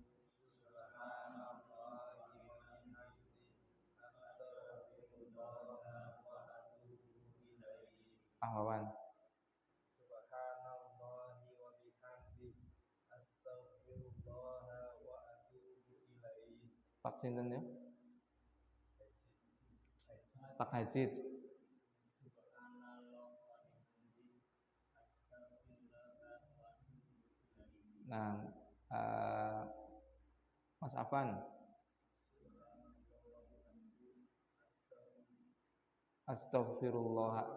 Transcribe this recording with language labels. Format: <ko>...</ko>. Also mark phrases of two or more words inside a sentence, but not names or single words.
<ar>Ahwan. سبحان الله وبحمده. أستغفر الله وأتوب إليه.</ar> <jv>Pak sinten ya? Pak Hajid. Nah, Mas Afan.</jv> <ar>Astaghfirullah.</ar>